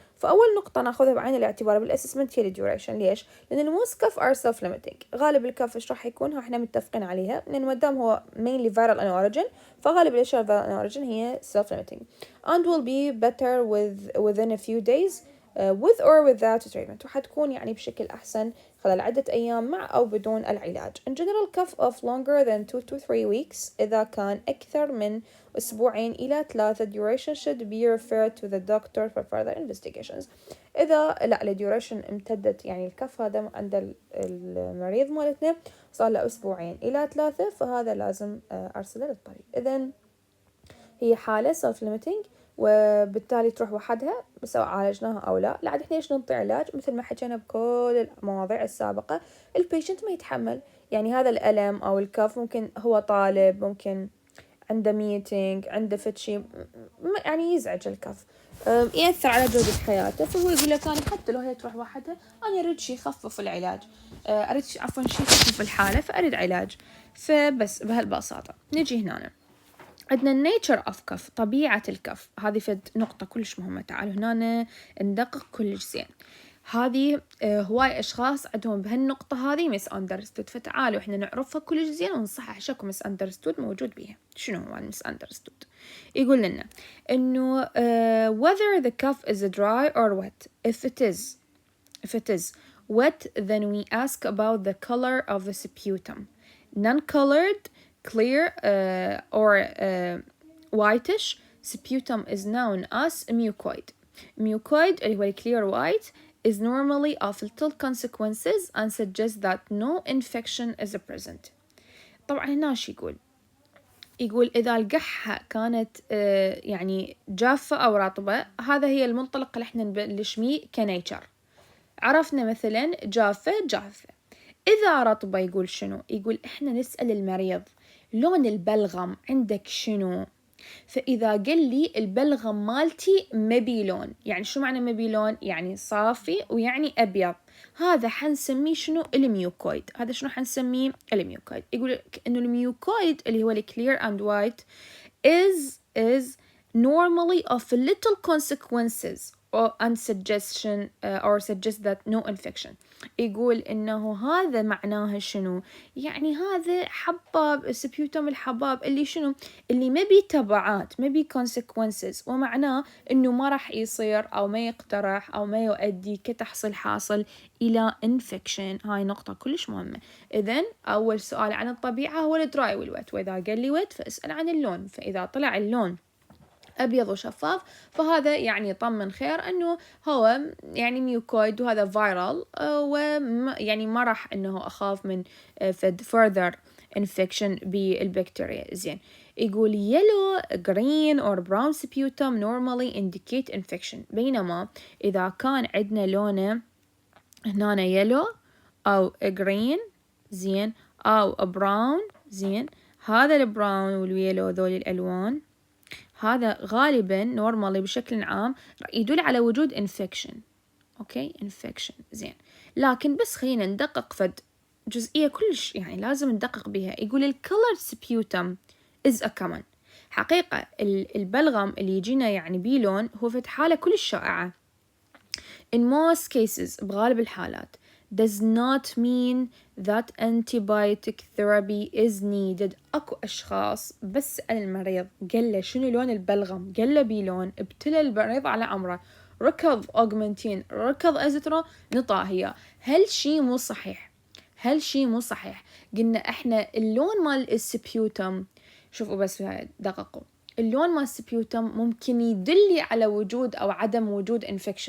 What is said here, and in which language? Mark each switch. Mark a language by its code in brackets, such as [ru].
[ar] فاول نقطة ناخذها بعين الاعتبار بالاسسمنت هي الديوريشن. ليش؟ لان الموست كف ار سيلف ليميتنج، غالب الكف ايش راح يكون؟ احنا متفقين عليها، لان ما دام هو [en] mainly viral in origin، [ar] فغالب الاشياء [en] viral in origin [ar] هي [en] self limiting and will be better within a few days with or without treatment، [ar] وحتكون يعني بشكل أحسن خلال عدة أيام مع أو بدون العلاج. [en] In general cough of longer than 2 to 3 weeks، [ar] إذا كان أكثر من أسبوعين إلى 3 [en] duration should be referred to the doctor for further investigations. [ar] إذا لا الديوريشن امتدت، يعني الكف هذا عند المريض مالتنا صار له أسبوعين إلى 3، فهذا لازم أرسله للطبيب. إذن هي حالة self limiting، وبالتالي تروح وحدها سواء عالجناها أو لا. لا عاد إحنا ليش ننطي علاج؟ مثل ما حكينا بكل المواضيع السابقة، البيشنت ما يتحمل يعني هذا الألم أو الكف، ممكن هو طالب، ممكن عنده ميتينج، عنده فتشي، يعني يزعج الكف، يأثر على جودة حياته. فهو يقول لك أنا حتى لو هي تروح وحدها أنا أريد شي يخفف العلاج، أريد عفوا شي يخفف الحالة، فأريد علاج. فبس بهالبساطة نجي هنا عندنا nature of كف، طبيعة الكف. هذه فد نقطة كلش مهمة، تعالوا هنا ندقق كلش زين. هذه هواي أشخاص عندهم بهالنقطة هذه misunderstood، فتعالوا إحنا نعرفها كلش زين ونصحح شكو misunderstood موجود بيها. شنو هو misunderstood؟ يقول لنا إنه [en] whether the cuff is dry or wet. If it is wet, then we ask about the color of the sputum. Non-colored, clear or whitish sputum is known as mucoid. Mucoid [ar] اللي هو [en] clear white is normally of little consequences and suggests that no infection is present. [ar] طبعا هنا شو يقول إذا القحة كانت يعني جافة أو رطبة، هذا هي المنطلق اللي احنا نبلش ميه كنيتشر. عرفنا مثلا جافة جافة. إذا رطبة يقول شنو؟ يقول إحنا نسأل المريض لون البلغم عندك شنو؟ فإذا قال لي البلغم مالتي مبي لون، يعني شو معنى مبي لون؟ يعني صافي ويعني أبيض، هذا حنسميه شنو؟ الميوكويد. هذا شنو حنسميه؟ الميوكويد. يقول لك إنه الميوكويد اللي هو [en] clear and white is normally of little consequences and suggestion or suggest that no infection. [ar] يقول إنه هذا معناها شنو؟ يعني هذا حباب سبيوتم الحباب اللي شنو؟ اللي ما بي تبعات، ما بي consequences، ومعناه إنه ما راح يصير أو ما يقترح أو ما يؤدي كتحصيل حاصل إلى infection. هاي نقطة كلش مهمة. إذن أول سؤال عن الطبيعة هو الدراي والويت، وإذا قال لي ويت فاسأل عن اللون، فإذا طلع اللون أبيض وشفاف فهذا يعني طمن خير إنه هو يعني ميوكويد وهذا فيرال، ويعني ما راح إنه أخاف من further infection بالبكتيريا. زين، يقول [en] yellow, green or brown sputum normally indicate infection. [ar] بينما إذا كان عندنا لونه هنا yellow أو green زين أو brown زين، هذا البراون واليلو ذول الألوان هذا غالبا نورمالي بشكل عام يدل على وجود infection. اوكي infection زين، لكن بس خلينا ندقق فد جزئية كلش يعني لازم ندقق بها. يقول [en] colored sputum is a common. [ar] حقيقة البلغم اللي يجينا يعني بيلون هو فد حالة كلش شائعة. [en] In most cases [ar] بغالب الحالات [en] does not mean that antibiotic therapy is needed. [ar] أكو أشخاص بس سأل المريض قال له شنو لون البلغم، قال له بيلون، ابتلى المريض على أمره، ركض أوغمنتين، ركض أزترو، نطاهية. هل شي مو صحيح؟ هل شي مو صحيح؟ قلنا إحنا اللون مال السبيوتم، شوفوا بس دققوا، اللون مال السبيوتم ممكن يدلي على وجود أو عدم وجود infection.